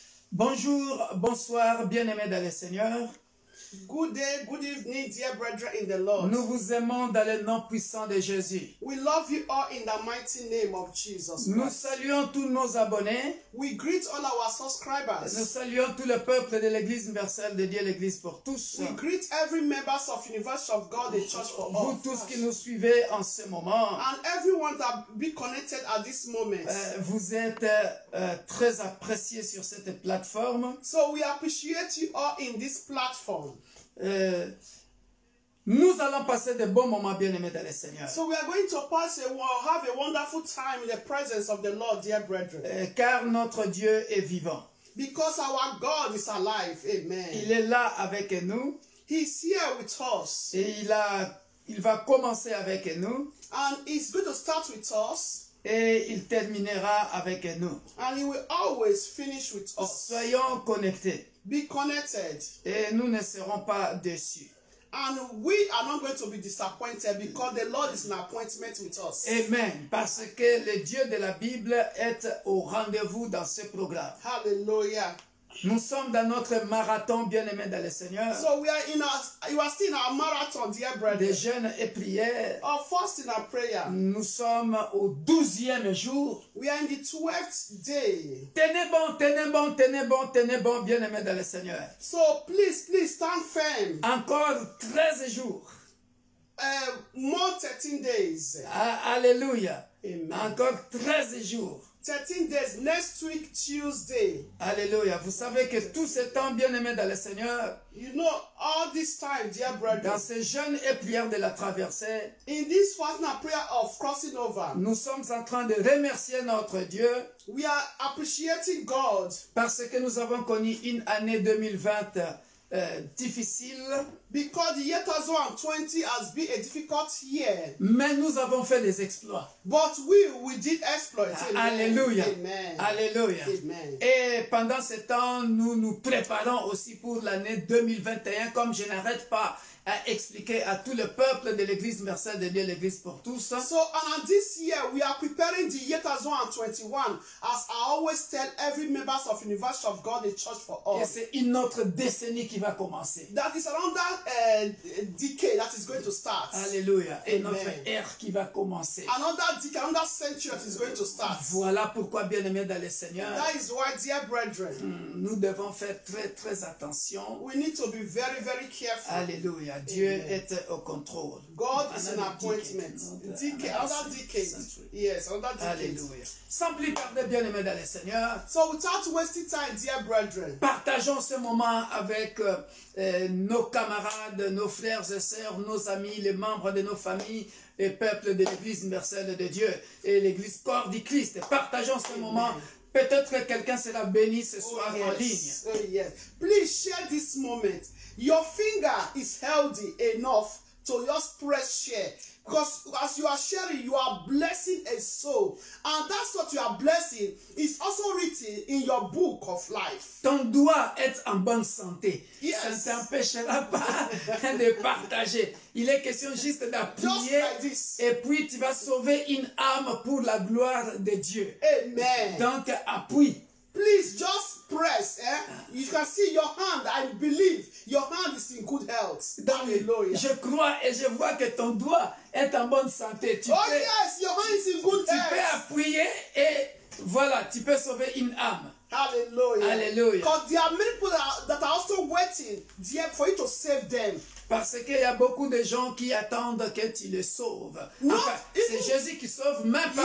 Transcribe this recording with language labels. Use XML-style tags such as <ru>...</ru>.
<fr>Bonjour, bonsoir, bien-aimés dans le Seigneur.</fr> <en>Good day, good evening, dear brethren in the Lord.</en> <fr>Nous vous aimons dans le nom puissant de Jésus.</fr> <en>We love you all in the mighty name of Jesus</en> <fr>Nous</fr> <en>Christ.</en> <fr>saluons tous nos abonnés.</fr> <en>We greet all our</en> <fr>Nous</fr> <en>subscribers.</en> <fr>saluons tout le peuple de l'Église universelle de Dieu, l'Église pour tous.</fr> <en>We greet every members of University of God, the Church for</en> <fr>Vous</fr> <en>All.</en> <fr>tous qui nous suivez en ce moment,</fr> <en>And everyone that be connected at this moment.</en> <fr>vous êtes très appréciés sur cette plateforme.</fr> <en>So we appreciate you all in this platform.</en> <fr>Nous allons passer de bons moments, bien-aimés dans le Seigneur.</fr> <en>So we are going to have a wonderful time in the presence of the Lord, dear brethren.</en> <fr>Car notre Dieu est vivant.</fr> <en>Because our God is alive. Amen.</en> <fr>Il est là avec nous.</fr> <en>He's here with us.</en> <fr>Et il va commencer avec nous.</fr> <en>And he's going to start with us.</en> <fr>Et il terminera avec nous.</fr> <en>And he will always finish with us.</en> <fr>Soyons connectés.</fr> <en>Be connected.</en> <fr>Et nous ne serons pas déçus.</fr> <en>And we are not going to be disappointed because the Lord is in appointment with us. Amen.</en> <fr>Parce que le Dieu de la Bible est au rendez-vous dans ce programme.</fr> <en>Hallelujah.</en> <fr>Nous sommes dans notre marathon bien-aimé dans le Seigneur.</fr> <en>So you are still in our marathon, dear</en> <fr>Des</fr> <en>brethren.</en> <fr>jeûnes et prières.</fr> <en>Our fasting and prayer.</en> <fr>Nous sommes au 12e jour.</fr> <en>We are in the 12th day.</en> <fr>Tenez bon, tenez bon, tenez bon, tenez bon, bien-aimé dans le Seigneur.</fr> <en>So please stand firm.</en> <fr>Encore 13 jours.</fr> <en>More 13 days.</en> <fr>Alléluia. Amen. Encore 13 jours.</fr> <en>13 days. Next week, Tuesday.</en> <fr>Alléluia. Vous savez que tout ce temps bien-aimé dans le Seigneur,</fr> <en>You know, all this time, dear brethren,</en> <fr>dans ces jeûnes et prières de la traversée,</fr> <en>in this fasting and prayer of crossing over,</en> <fr>nous sommes en train de remercier notre Dieu</fr> <en>we are appreciating God</en> <fr>parce que nous avons connu une année 2020 difficile,</fr> <en>because the year 2020 has been a difficult year.</en> <fr>mais nous avons fait des exploits.</fr> <en>But we did exploit. Amen.</en> <fr>Alléluia. Amen. Alléluia. Amen. Et pendant ce temps, nous nous préparons aussi pour l'année 2021, comme je n'arrête pas à expliquer à tout le peuple de l'Église universelle de Dieu, l'Église pour tous.</fr> <en>So, and this year, we are preparing the year 2021, as I always tell every members of University of God, the Church for All.</en> <fr>Et c'est une autre décennie qui va commencer.</fr> <en>That is another decade that is going to start.</en> <fr>Alléluia. Et Amen. notre ère qui va commencer.</fr> <en>Another decade, another century that is going to start.</en> <fr>Voilà pourquoi, bien-aimés dans le Seigneur,</fr> <en>That is why, dear brethren,</en> <fr>nous devons faire très, très attention.</fr> <en>we need to be very, very careful.</en> <fr>Alléluia. Dieu Amen. est au contrôle.</fr> <en>God is in Another appointment. decade, Another decade. century. Yes, another decade.</en> <fr>Alléluia. Sans plus tarder, bien-aimés dans le Seigneur,</fr> <en>So without wasting time, dear brethren,</en> <fr>partageons ce moment avec nos camarades, nos frères et sœurs, nos amis, les membres de nos familles et peuples de l'Église universelle de Dieu et l'Église corps du Christ. Partageons ce moment. Peut-être que quelqu'un sera béni ce soir en ligne.</fr> <en>yes. Oh, yes. Please share this moment. Your finger is healthy enough to just press share. Because as you are sharing, you are blessing a soul. And that's what you are blessing is also written in your book of life.</en> <fr>Ton doigt est en bonne santé.</fr> <en>Yes.</en> <fr>Ça ne t'empêchera pas de partager. Il est question juste d'appuyer</fr> <en>Just like this.</en> <fr>et puis tu vas sauver une âme pour la gloire de Dieu. Amen. Donc appuie.</fr> <en>Please just press. You can see your hand. I believe your hand is in good health. Hallelujah.</en> <fr>Je crois et je vois que ton doigt est en bonne santé. Tu</fr> <en>Oh</en> <fr>peux,</fr> <en>yes, your hand is in good</en> <fr>tu peux</fr> <en>health.</en> <fr>appuyer et voilà, tu peux sauver une âme. Hallelujah. Hallelujah.</fr> <en>Because there are many people that are also waiting there for you to save them.</en> <fr>Parce qu'il y a beaucoup de gens qui attendent que tu les sauves.</fr> <en>Not</en> <fr>Enfin, c'est</fr> <en>even-</en> <fr>Jésus qui sauve même par</fr>